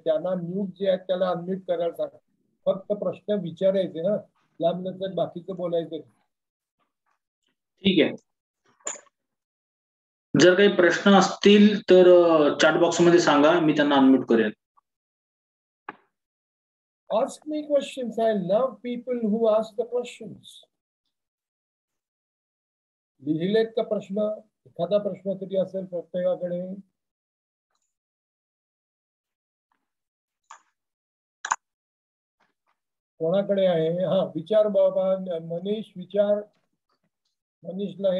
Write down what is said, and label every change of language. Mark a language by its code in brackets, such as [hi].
[mr] त्यांना म्यूट जे आहेत त्याला अनम्यूट करायला सांगा. फक्त प्रश्न विचारायचे ना, त्यानंतर बाकीचं बोलायचं. ठीक आहे. जर काही प्रश्न असतील तर चॅट बॉक्स मध्ये सांगा, मी त्यांना अनम्यूट करेल. [en] Ask me questions. I love people who ask the questions. [mr] लिहिलेत का प्रश्न? एखादा प्रश्न तरी असेल प्रत्येकाकडे. कोणाकडे आहे? हा विचार बाबा. मनीष विचार. मनीषला